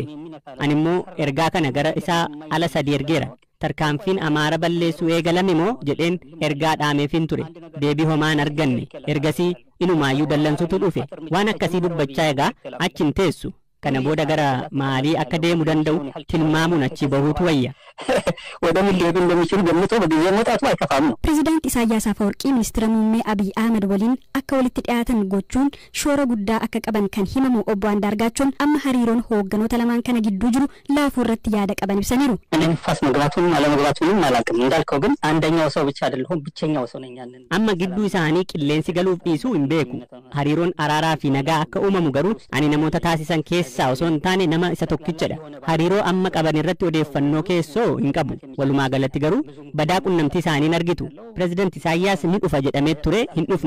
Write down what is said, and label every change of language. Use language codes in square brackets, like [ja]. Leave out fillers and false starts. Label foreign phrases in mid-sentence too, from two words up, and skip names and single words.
[om] Ani immoo ergaa kana gara isaa ala sadii ergeera. Tarkaanfiin Amaara balleessuu eegalame moo jedheen ergaa dhaameefin ture. Deebii homaan arganne. Ergasii inumaayyuu dallansutu dhufe. Waan akkasii dubbachaa egaa achi hin teessu. Kana booda gara maalii akka deemu danda'u tilmaamuun achi bahuutu wayya. [am] ወደሚሄዱ እንደሚችሉ ገምቶ በጊዜ መውጣቱ አይከፋም ነው። [om] Pireezidaantii Isaayyaas Afawarqii Ministira Muummee Abiy Ahmad waliin akka walitti dhiyaatan gochuun shoora guddaa akka qaban kan himamu obbo Andaargaachoon amma hariiroon hoogganoota lamaan kana gidduu jiru laafuu irratti yaada qaban ibsaniiru. [am] ንፋስ መግባቱንም አለመግባቱንም አላውቅም። እንዳልከው ግን አንደኛው ሰው ብቻ አይደለሁም ብቸኛው ሰው ነኝ። [om] amma gidduu isaanii qilleensi galuuf dhiisuu hin beeku. Hariiroon araaraa fi nagaa akka uumamu garuu ani namoota taasisan keessaa osoo hin taane nama isa tokkichadha. Hariiroo amma qaban irratti odeeffannoo keessoo hin qabu. Walumaa galatti garuu badaa qunnamtii isaanii argitu. Pireezidaanti Isaayyaas ni dhufa jedhamee ture hin dhufne.